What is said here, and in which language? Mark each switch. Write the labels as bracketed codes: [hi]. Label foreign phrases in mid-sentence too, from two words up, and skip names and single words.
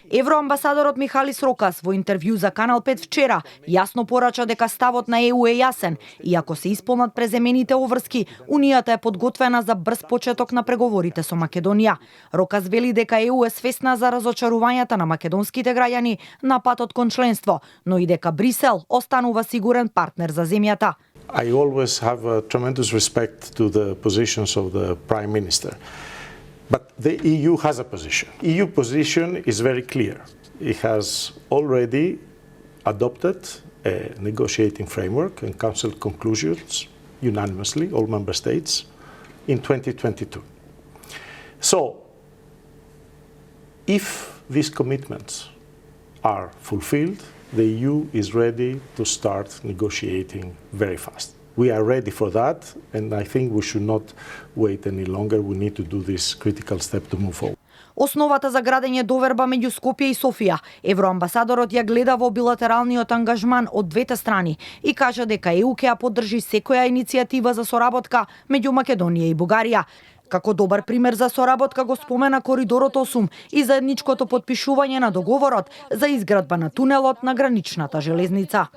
[mk] Евроамбасадорот Михалис Рокас во интервју за Канал 5 вчера јасно порача дека ставот на ЕУ е јасен и ако се исполнат преземените обврски, Унијата е подготвена за брз почеток на преговорите со Македонија. Рокас вели дека ЕУ е свесна за разочарувањата на македонските граѓани на патот кон членство, но и дека Брисел останува сигурен партнер за земјата. [en] I always have a tremendous respect to the positions of the Prime Minister. But the EU has a position. EU position is very clear. It has already adopted a negotiating framework and Council conclusions unanimously, all member states, in 2022. So, if these commitments are fulfilled, the EU is ready to start negotiating very fast. We are ready for that, and I think we should not wait any longer. We need to do this critical step to move forward. [mk] Основата за градење доверба меѓу Скопје и Софија, евроамбасадорот ја гледа во билатералниот ангажман од двете страни и кажа дека ЕУ ќе ја поддржи секоја иницијатива за соработка меѓу Македонија и Бугарија. Како добар пример за соработка го спомена Коридорот 8 и заедничкото потпишување на договорот за изградба на тунелот на граничната железница.